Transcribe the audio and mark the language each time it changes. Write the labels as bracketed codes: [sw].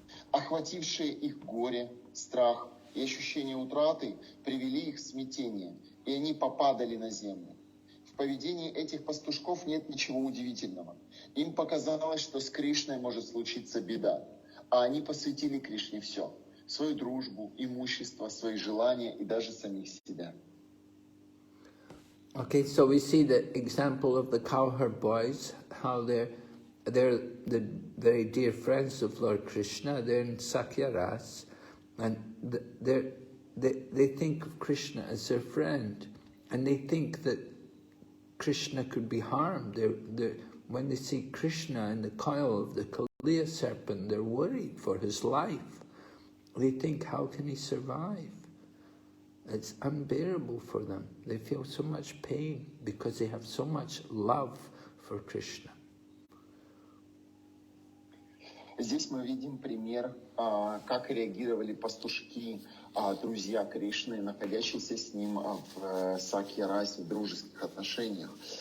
[ru] Охватившие их горе, страх и ощущение утраты привели их в смятение, и они попадали на землю. В поведении этих пастушков нет ничего удивительного. Им показалось, что с Кришной может случиться беда, а они посвятили Кришне все – свою дружбу, имущество, свои желания и даже самих себя. [en] Okay, so we see the example of the cowherd boys, how they're the very dear friends of Lord Krishna. They're in Sakya-ras, and they think of Krishna as their friend, and they think that Krishna could be harmed. when they see Krishna in the coil of the Kaliya serpent, they're worried for his life. They think, how can he survive? It's unbearable for them. They feel so much pain because they have so much love for Krishna. [ru] Здесь мы видим пример, как реагировали пастушки, друзья Кришны, находящиеся с ним в сакья-расе, в дружеских отношениях.